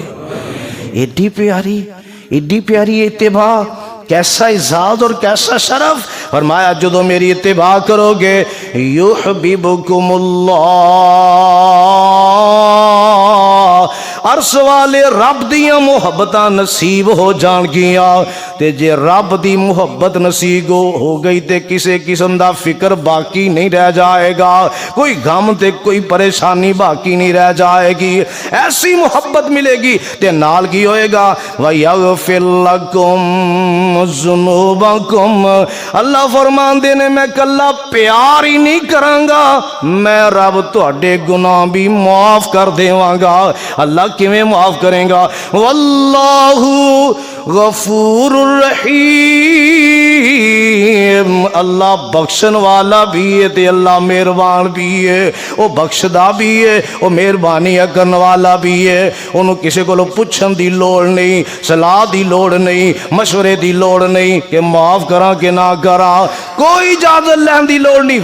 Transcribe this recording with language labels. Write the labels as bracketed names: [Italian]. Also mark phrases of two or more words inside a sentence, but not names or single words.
[Punjabi] ایڈی پیاری اتباع، [Urdu] کیسا اعزاز اور کیسا شرف۔ [Punjabi] فرمایا جدو میری اتباع کرو گے [Arabic] یحببکم اللہ، [Punjabi] عرش والے رب دیاں محبتاں نصیب ہو جان گیاں، تے جے رب دی محبت نصیب ہو گئی تے کسے قسم دا فکر باقی نہیں رہ جائے گا، کوئی غم تے کوئی پریشانی باقی نہیں رہ جائے گی، ایسی محبت ملے گی تے نال کی ہوئے گا [Arabic] وَيَغْفِرْ لَكُمْ ذُنُوبَكُمْ، [Punjabi] اللہ فرمان دینے میں کلہ پیار ہی نہیں کروں گا، میں رب تہاڈے گناہ بھی معاف کر دیواں گا۔ اللہ کیویں معاف کریں گا؟ [Arabic] واللہ غفور الرحیم، [Punjabi] اللہ بخشن والا بھی ہے تے اللہ مہربان بھی ہے، وہ بخشدا بھی ہے، وہ مہربانی کرن والا بھی ہے، انہوں کسی کو پوچھن دی لوڑ نہیں، صلاح دی لوڑ نہیں، مشورے دی لوڑ نہیں کہ معاف کراں کہ نہ کراں، کوئی اجازت لین دی لوڑ نہیں۔